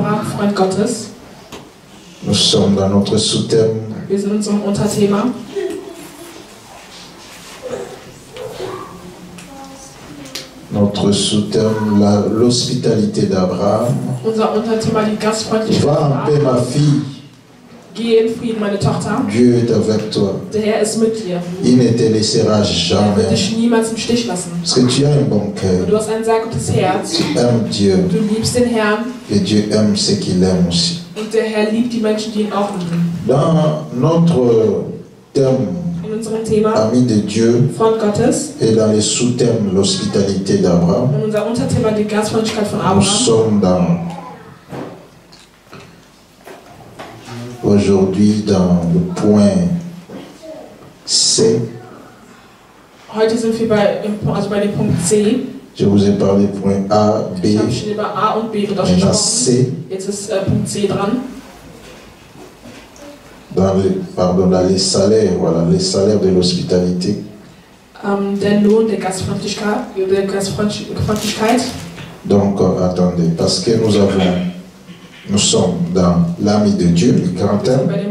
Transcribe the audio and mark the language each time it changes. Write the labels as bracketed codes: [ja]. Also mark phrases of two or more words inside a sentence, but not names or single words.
[fr] Nous sommes dans notre sous-thème. Notre sous-thème, l'hospitalité d'Abraham. Va en paix, ma fille. [de] Geh in Frieden, meine Tochter. [fr] Dieu est avec toi. [de] Der Herr ist mit dir. [fr] Il ne te laissera jamais. [de] Er wird dich niemals im Stich lassen. [fr] Parce que tu as un bon cœur. [de] Du hast ein sehr gutes Herz. [fr] Tu aimes Dieu. [de] Du liebst den Herrn. [fr] Et Dieu aime ceux qu'il aime aussi. [de] Und der Herr liebt die Menschen, die ihn auch lieben. [fr] Dans notre thème, [de] in unserem Thema, [fr] ami de Dieu, [de] Freund Gottes, [fr] et dans les sous-thèmes, l'hospitalité d'Abraham, [de] und unser Unterthema, die Gastfreundlichkeit von Abraham, [fr] nous sommes aujourd'hui dans le point C. [de] Heute sind wir bei dem Punkt C. [fr] Je vous ai parlé point A, B. [de] Ich habe schon über A und B [fr] Maintenant C. [de] Jetzt ist Punkt C dran. [fr] Dans les salaires, voilà, les salaires de l'hospitalité. [de] Der Lohn der Gastfreundlichkeit. [fr] Donc, attendez, parce que nous sommes dans l'ami de Dieu, le grand thème.